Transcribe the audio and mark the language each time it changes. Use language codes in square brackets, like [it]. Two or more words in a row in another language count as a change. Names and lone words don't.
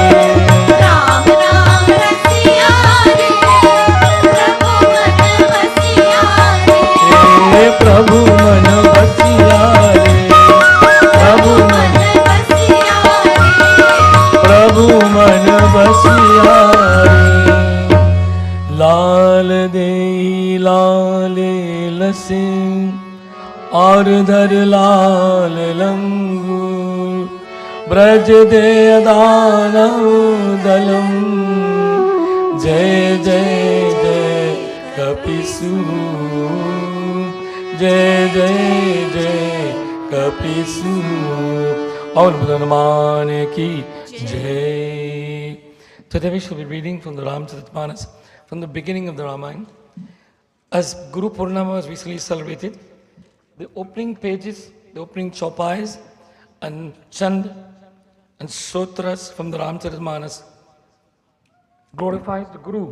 [hi] हे प्रभु मन बसिया रे, प्रभु मन, प्रभु मन बसिया रे। लाल दे लाले लसे और धर लाल लंगूर, ब्रज दे दानव दलम, जय जय जय कपिसूर, जय जय जय कपिसूर। और हनुमान की जय। [en] Today we shall be reading from the Ramcharitmanas from the beginning of the Ramayana. As Guru Purnama was recently celebrated, the opening pages, the opening chopais and chand and sutras from the Ramcharitmanas glorifies the Guru.